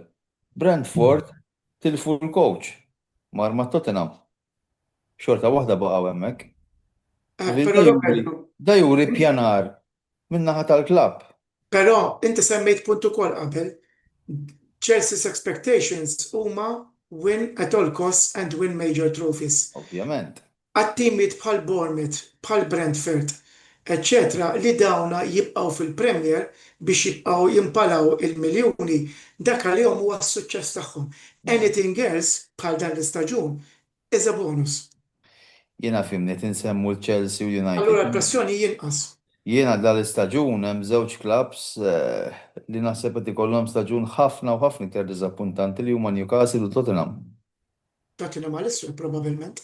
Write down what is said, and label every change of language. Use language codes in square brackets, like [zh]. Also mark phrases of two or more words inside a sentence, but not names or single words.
[mt] Brentford tilfu l-coach mar ma' Tottenham. Xorta waħda baqgħu hemmhekk. Da juri pjanar min-naħa tal-klabb. Però inti semmejt punt ukoll qabel, [en] Chelsea's expectations [mt] huma [en] win at all costs and win major trophies. [mt] Ovvjament. Għat-timiet bħal Bournemouth, bħal Brentford, eccetera, li dawna jibqgħu fil-Premier biex jibqgħu jimpalaw il-miljuni, dak għalihom huwa s-suċċess tagħhom. [en] Anything else [mt] bħal dan l-istaġun [en] is a bonus. [mt] Jiena fimni tinsemmu l-Chelsea u United. Allura l-pressjoni jinqas. Jiena dal-istaġun hemm żewġ klabs li naħseb qed ikollhom staġun ħafna u ħafna iktar diżappuntanti li huma Newcastle u Tottenham. Tottenham għal-issu probabbilment.